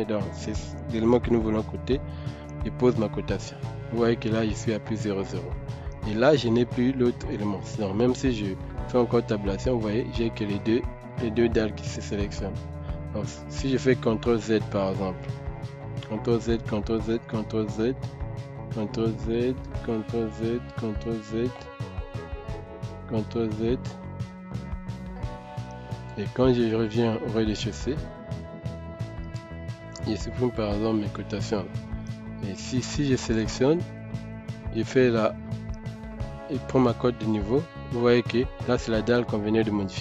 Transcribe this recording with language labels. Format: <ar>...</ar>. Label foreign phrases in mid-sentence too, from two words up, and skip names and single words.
<fr>Donc c'est l'élément que nous voulons coter. Je pose ma cotation. Vous voyez que là je suis à plus 0,0. Et là je n'ai plus l'autre élément. Donc même si je fais encore tabulation, vous voyez j'ai que les deux dalles qui se sélectionnent. Donc si je fais CTRL Z par exemple, CTRL Z, CTRL Z, CTRL Z, CTRL Z, CTRL Z, CTRL Z, CTRL Z. Et quand je reviens au rez-de-chaussée, je supprime par exemple mes cotations. Et si je sélectionne, je fais là, et prends ma cote de niveau, vous voyez que là c'est la dalle qu'on venait de modifier.</fr>